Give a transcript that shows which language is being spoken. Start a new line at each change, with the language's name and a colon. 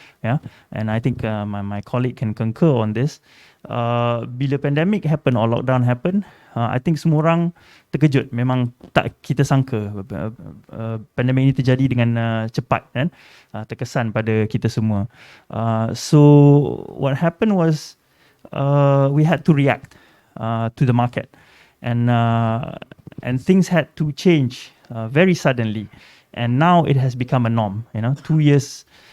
English: Yeah, and I think my colleague can concur on this.
Malay: Bila
English: pandemic happen or lockdown happen, I think
Malay: semua orang terkejut. Memang tak kita sangka pandemik ini terjadi dengan cepat, kan? Terkesan pada kita semua.
English: So what happened was we had to react to the market, and things had to change very suddenly, and now it has become a norm. You know, 2 years